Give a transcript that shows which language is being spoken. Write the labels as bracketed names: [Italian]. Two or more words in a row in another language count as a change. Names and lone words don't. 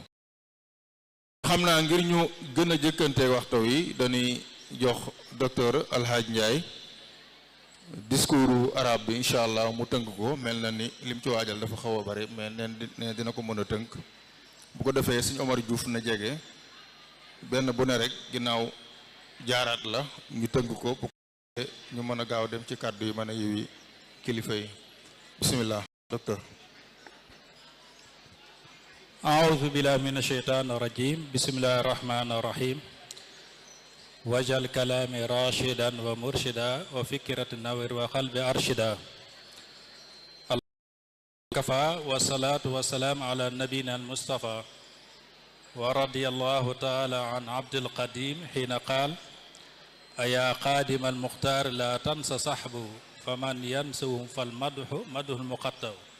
[Wolof] xam naa ngir ñu gën a jëkkante waxtu yi dañuy jox docteur Alhaaj Ndiaye [French] discours arabe [Wolof] bi [Arabic] إن شاء الله [Wolof] mu tënk ko mel na ni lim ci waajal dafa xaw a bari mais neen dina ko mën a tënk bu ko defee Sëñ Omar Diouf na jege benn bu ne rek ginnaaw jaaraat la ñu tënk ko bu ko ñu mën a gaaw dem ci kàddu yi mën a yiwi kilifa yi bismillah docteur. [Arabic] أعوذ بالله من الشيطان الرجيم بسم الله الرحمن الرحيم وجعل كلامي راشدا ومرشدا وفكرة نور وقلب أرشدا كفى والصلاة والسلام على نبينا المصطفى ورضي الله تعالى عن عبد القديم حين قال أيا قادم المختار لا تنس صحبه فمن ينسوهم فالمدح مدح المقطع